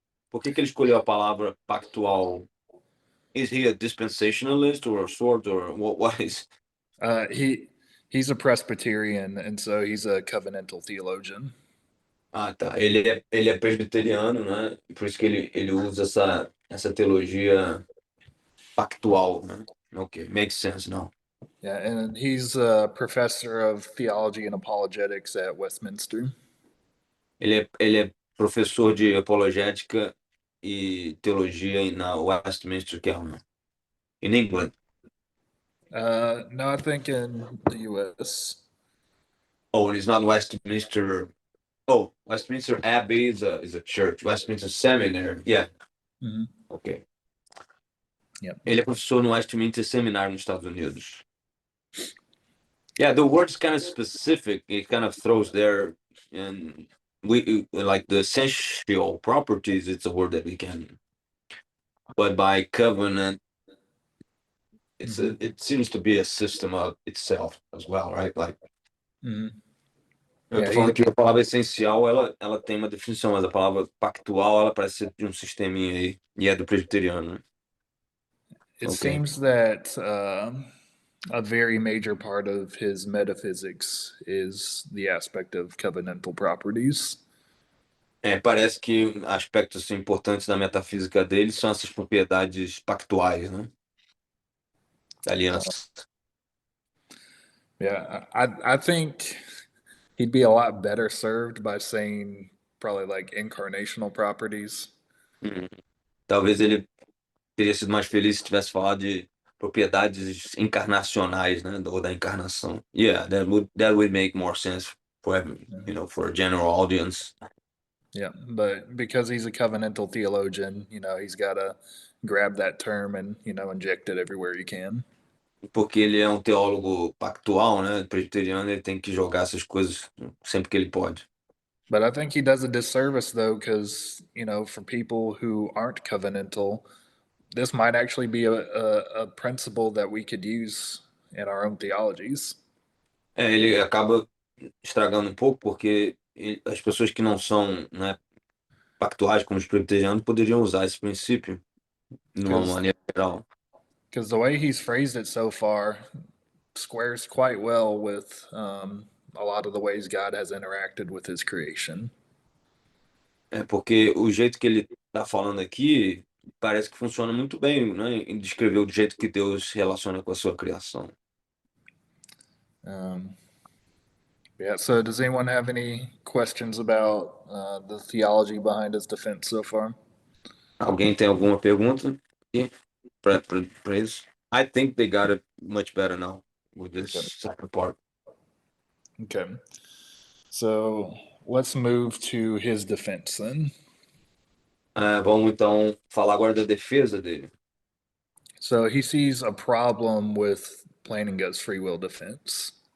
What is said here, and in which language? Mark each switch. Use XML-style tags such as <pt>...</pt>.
<pt>Por que ele escolheu a palavra pactual?</pt> <en>Is he a dispensationalist or a sort, or what is? He's a Presbyterian, and so he's a covenantal theologian.</en> <pt>Ah, tá. Ele é presbiteriano, né? Por isso que ele usa essa teologia pactual, né?</pt> <en>Okay, makes sense now. Yeah, and he's a professor of theology and apologetics at Westminster.</en> <pt>Ele é professor de apologética e teologia na Westminster, que é</pt> <en>in England. No, I think in the U.S. Oh, and he's not Westminster. Oh, Westminster Abbey is a church. Westminster Seminary, yeah. Mhm. Okay. Yep.</en> <pt>Ele é professor no Westminster Seminário nos Estados Unidos.</pt> <en>Yeah, the word's kind of specific. It kind of throws there, and we like the essential properties. It's a word that we can, but by covenant, it seems to be a system of itself as well, right? Like Mhm.</en> <pt>eu</pt> <en>Yeah,</en> <pt>tô falando que a palavra essencial ela tem uma definição, mas a palavra pactual ela parece ser de um sisteminha aí e é do presbiteriano, né?</pt> <en>It Okay. seems that a very major part of his metaphysics is the aspect of covenantal properties.</en> <pt>Parece que aspectos importantes da metafísica dele são essas propriedades pactuais, né? Da aliança.</pt> <en>Yeah, I think he'd be a lot better served by saying probably like incarnational properties.</en> <pt>Talvez ele teria sido mais feliz se tivesse falado de propriedades encarnacionais, né? Ou da encarnação.</pt> <en>Yeah, that would make more sense for for a general audience. Yeah, but because he's a covenantal theologian, he's got to grab that term and, inject it everywhere he can.</en> <pt>Porque ele é um teólogo pactual, né? Presbiteriano, ele tem que jogar essas coisas sempre que ele pode.</pt> <en>But I think he does a disservice though, because, for people who aren't covenantal, this might actually be a principle that we could use in our own theologies.</en> <pt>Ele acaba estragando um pouco porque as pessoas que não são, né, pactuais como os presbiterianos poderiam usar esse princípio de uma maneira geral.</pt> <en>Because the way he's phrased it so far squares quite well with a lot of the ways God has interacted with his creation.</en> <pt>Porque o jeito que ele está falando aqui parece que funciona muito bem, né? Em descrever o jeito que Deus se relaciona com a sua criação.</pt> <en>Yeah, so does anyone have any questions about the theology behind his defense so far?</en> <pt>Alguém tem alguma pergunta para isso?</pt> <en>I think they got it much better now with this second part. Okay. So let's move to his defense then.</en> <pt>Vamos então falar agora da defesa dele.</pt> <en>So he sees a problem with Plantinga's free will defense.</en>